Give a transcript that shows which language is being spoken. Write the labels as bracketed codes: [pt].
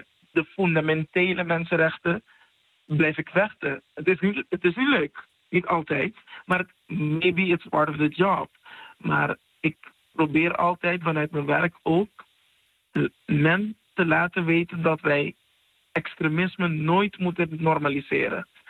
[nl] De fundamentele mensenrechten blijf ik vechten. Het is niet leuk. Niet altijd, maar [en] maybe it's part of the job. [nl] Maar ik probeer altijd vanuit mijn werk ook men te laten weten dat wij extremisme nooit moeten normaliseren.